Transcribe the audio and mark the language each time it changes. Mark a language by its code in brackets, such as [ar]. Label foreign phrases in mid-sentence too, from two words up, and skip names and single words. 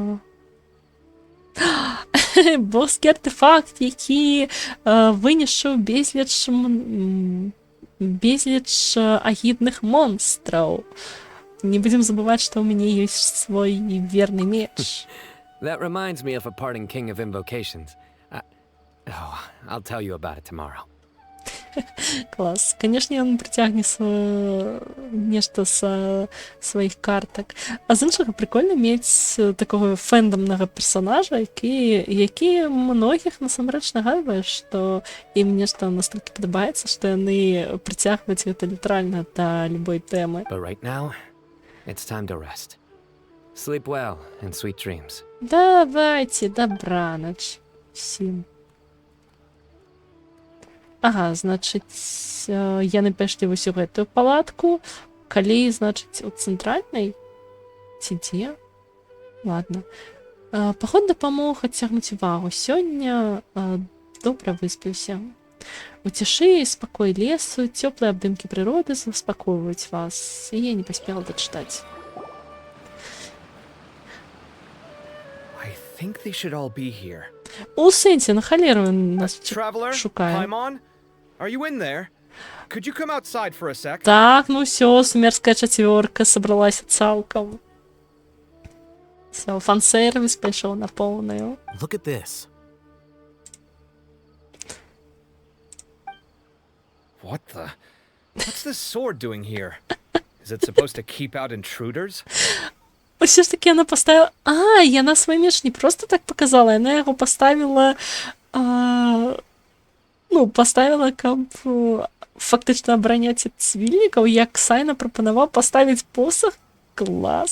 [be] Боскі артефакт, які вынішаў безліч агідных монстраў. Не будзем забываць, што ў мяне ёсць свой верны меч. [en] That reminds me of a parting king of invocations. I'll tell you about it tomorrow. [be] Клас. Канешне, ён прыцягне нешта са сваіх картак. А з іншага, прикольна мець такого фэндамнага персонажа, які многіх насамрэч нагадвае, што ім нешта настолькі падабаецца, што яны прыцягваюць гэта літаральна да любой тэмы. [en] But right now, it's time to rest. Sleep well and sweet dreams. [be] Давайте, добранач всім. Ага, значыць, яны пайшлі вось у гэтую палатку. Калі, значыць, у цэнтральнай? Ці дзе? Ладно. Паход дапамог адцягнуць увагу. Сёння добра выспаўся. У цішы і спакой лесу, цёплыя абдымкі прыроды заспакойваюць вас. І я не паспела дачытаць. [en] I think they should all be here. [be] У сэнсе, на халеру нас [en] Traveler, [be] шукае. [en] Paimon, are you in there? Could you come outside for a sec? [be] Так, ну все, сумерская чацвёрка сабралася цалкам. Все, фан-сервіс пайшоў на поўную. [en] Look at this. What the? What's this sword doing here? Is it supposed to keep out intruders? [ru] Усё ж таки яна поставила... яна свой меч не просто так показала, яна яго поставила... [be] поставила, каб фактычна абараняць ад цвільнікаў, як Сайна прапанаваў паставіць посах. Клас.